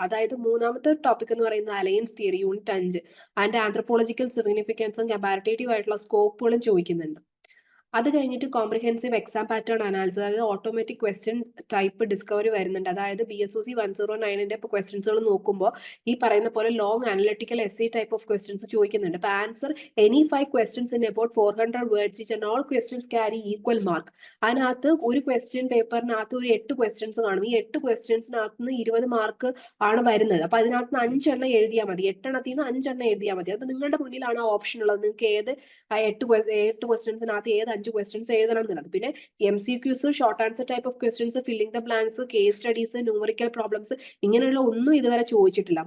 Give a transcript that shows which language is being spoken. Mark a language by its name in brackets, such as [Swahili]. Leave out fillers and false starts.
[Malayalam] അതായത് മൂന്നാമത്തെ ടോപ്പിക് എന്ന് പറയുന്നത് അലയൻസ് തിയറി യൂണിറ്റ് 5 അതിന്റെ ആന്ത്രപ്പോളജിക്കൽ സിഗ്നിഫിക്കൻസും കമ്പാരിറ്റേറ്റീവ് ആയിട്ടുള്ള സ്കോപ്പുകളും ചോദിക്കുന്നുണ്ട്. അത് കഴിഞ്ഞിട്ട് കോംപ്രിഹെൻസീവ് എക്സാം പാറ്റേൺ അനാലിസിസ്, അതായത് ഓട്ടോമാറ്റിക് ക്വസ്റ്റ്യൻ ടൈപ്പ് ഡിസ്കവറി വരുന്നുണ്ട്. അതായത് BSOC 109ന്റെ ഇപ്പോൾ ക്വസ്റ്റ്യൻസുകൾ നോക്കുമ്പോൾ ഈ പറയുന്ന പോലെ long analytical essay type of questions ചോദിക്കുന്നുണ്ട്. [English] അപ്പോൾ answer any 5 questions in about 400 words each and all questions carry equal mark. [Malayalam] അതിനകത്ത് ഒരു ക്വസ്റ്റ്യൻ പേപ്പറിനകത്ത് ഒരു 8 ക്വസ്റ്റ്യൻസ് കാണും. ഈ 8 ക്വസ്റ്റ്യൻസിനകത്ത് നിന്ന് 20 മാർക്ക് ആണ് വരുന്നത്. അപ്പൊ അതിനകത്ത് 5 എണ്ണം എഴുതിയാൽ മതി, 8 എണ്ണത്തിൽ നിന്ന് 5 എണ്ണം എഴുതിയാൽ മതി. അപ്പൊ നിങ്ങളുടെ മുന്നിലാണ് ആ ഓപ്ഷൻ ഉള്ളത്, നിങ്ങൾക്ക് ഏത് 8 ക്വസ്റ്റ്യൻസിനകത്ത് ഏത് 5 ക്വസ്റ്റ്യൻസ് എഴുതണം എന്നുള്ളത്. പിന്നെ MCQs, short answer type of questions, filling the blanks, case studies, numerical problems, ഇങ്ങനെയുള്ള ഒന്നും ഇതുവരെ ചോദിച്ചിട്ടില്ല.